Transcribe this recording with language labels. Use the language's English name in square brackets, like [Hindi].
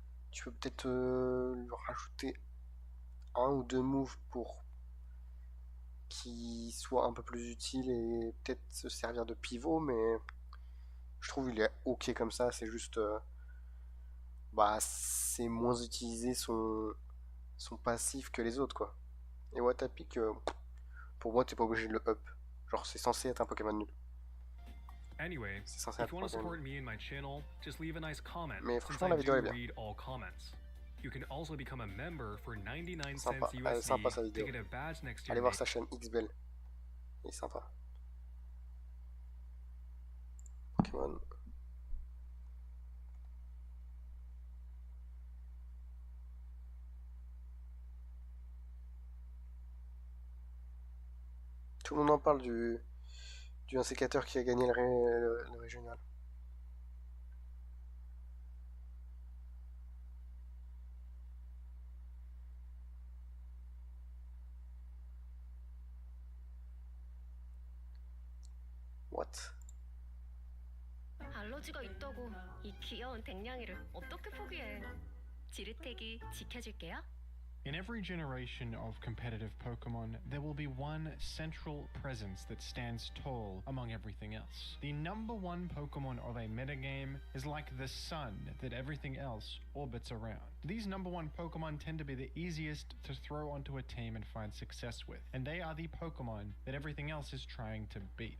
[French] Tu peux peut-être lui rajouter un ou deux moves pour qu'il soit un peu plus utile et peut-être se servir de pivot, mais je trouve il est ok comme ça, c'est juste c'est moins utilisé son passif que les autres quoi. Et Watapic, pour moi t'es pas obligé de le up, genre c'est censé être un Pokémon nul. [English] Anyway, if you want to support me and my channel, just leave a nice comment, [French] mais [English] since I do read all comments. You can also become a member for 99 cents USD to get a badge next to your [French] Allez voir sa chaîne XBell. Il est sympa. [English] Pokémon. [French] Tout le monde en parle du insécateur qui a gagné le régional. [English] What? [Korean] 알러지가 있다고 이 귀여운 댕냥이를 어떻게 포기해? 지르텍이 지켜줄게요. [English] In every generation of competitive Pokemon, there will be one central presence that stands tall among everything else. The number one Pokemon of a metagame is like the sun that everything else orbits around. These number one Pokemon tend to be the easiest to throw onto a team and find success with, and they are the Pokemon that everything else is trying to beat.